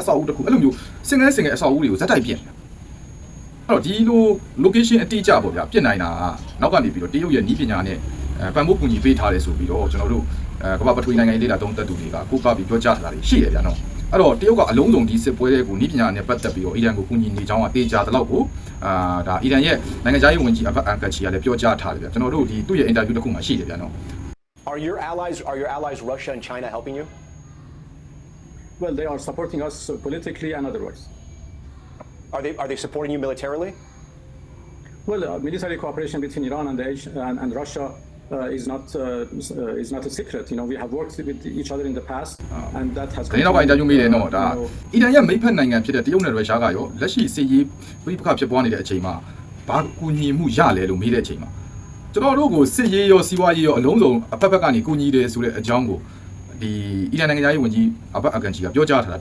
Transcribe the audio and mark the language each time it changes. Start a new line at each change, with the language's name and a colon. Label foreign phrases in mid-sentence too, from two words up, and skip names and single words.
Burmese: ဆောက်အဦတစ်ခုအဲ့လိုမျိုးစင်ငယ်အဆောက်အဦတွေကိုဇက်တိုက်ပြင်အဲ့တော့ဒီလို location အတိအကျပေါ့ဗျာပြင်နိုင်တာနောက်ကနေပြီးတော့တရုတ်ရဲ့နည်းပညာနဲ့ပံ့ပိုးကူညီပေးထားတယ်ဆိုပြီးတော့ကျွန်တော်တို့ကမ္ဘာပထဝီနိုင်ငံရေးလေးလာသုံးသပ်သူတွေကကိုးကားပြီးပြောကြားထားတာရှိတယ်ဗျာနော်အဲ့တော့တရုတ်ကအလုံးစုံဒီစစ်ပွဲတွေကိုနည်းပညာနဲ့ပတ်သက်ပြီးတော့အီရန်ကိုကူညီနေကြောင်းကတေးကြတဲ့လောက်ကိုဒါအီရန်ရဲ့နိုင်ငံခြားရေးဝန်ကြီးအဘတ်အန်ကချီကလည်းပြောကြားထားတယ်ဗျာကျွန်တော်တို့ဒီသူ့ရဲ့အင်တာဗျူးတစ်ခုမှရှိတယ်ဗျာနော်
English: Are your allies Russia and China helping you? Well, they are supporting us politically and otherwise. Are they supporting you militarily? Well, military cooperation between Iran and Russia is not a secret. You know, we have worked with each other in the past, and that has.
Burmese: ဒီနောက်ကင်တာယူမိတယ်နော်ဒါအီရန်ရဲ့မိတ်ဖက်နိုင်ငံဖြစ်တဲ့တရုတ်နဲ့ရုရှားကရောလက်ရှိစစ်ရေးပြပခဖြစ်ပွားနေတဲ့အချိန်မှာဘာကူညီမှုရလဲလို့မေးတဲ့အချိန်မှာကျွန်တော်တို့ကိုစစ် ရေးရောစီးပွားရေးရောအလုံးစုံအဖက်ဖက်ကကနေကူညီတယ်ဆိုတဲ့အကြောင်းကိုဒီအီရန်နိုင်ငံသားရေးဝန်ကြီးအဘတ်အကန်ချီကပြောကြားထားတာ